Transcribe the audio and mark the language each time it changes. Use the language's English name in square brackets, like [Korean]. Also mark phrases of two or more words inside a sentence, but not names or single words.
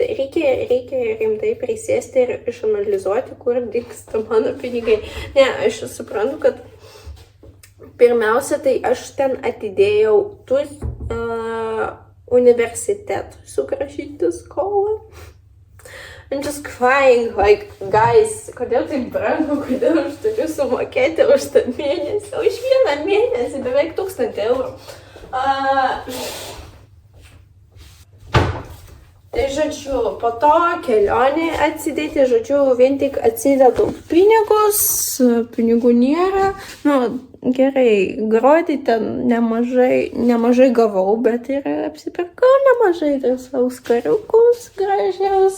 [Lithuanian] Reikia rimtai prisėsti ir išanalizuoti, kur dingsta mano pinigai. Ne, aš suprantu, kad pirmiausia, tai aš ten atidėjau universitetui sugrąžinti skolą. [English] I'm just crying, like, guys, [Lithuanian] kodėl tai brangu, kodėl aš turiu sumokėti už tą mėnesį, už vieną mėnesį beveik 1000 eurų. Tai, žodžiu, po to kelionė atsidėti, žodžiu, vien tik atsidedu pinigus, pinigų nėra, gerai, grodį ten nemažai gavau, bet ir apsipirkau nemažai savo skariukus gražiaus.